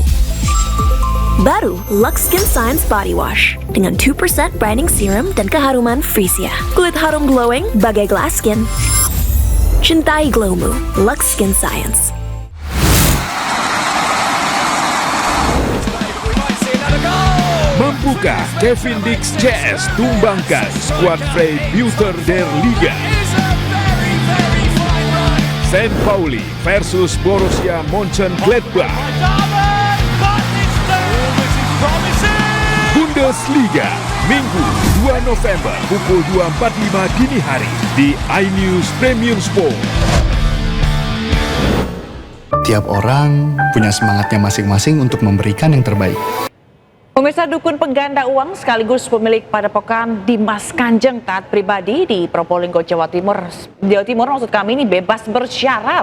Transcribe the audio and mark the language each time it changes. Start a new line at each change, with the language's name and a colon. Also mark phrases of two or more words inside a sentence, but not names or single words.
Indonesian: Baru Lux Skin Science Body Wash dengan 2% brightening serum dan keharuman Frisia. Kulit harum glowing bagai
English: glass skin.
Indonesian: Cintai glowmu, Lux Skin Science. Mampukah Kevin Dix CS tumbangkan skuad Freiburger der Liga? St. Pauli versus Borussia Mönchengladbach. Bundesliga, Minggu 2 November pukul 2.45 dini hari di iNews Premium Sport. Tiap orang punya semangatnya masing-masing untuk memberikan yang terbaik. Pemirsa, dukun pengganda uang sekaligus pemilik padepokan Dimas Kanjeng taat pribadi di Probolinggo, Jawa Timur maksud kami ini bebas bersyarat.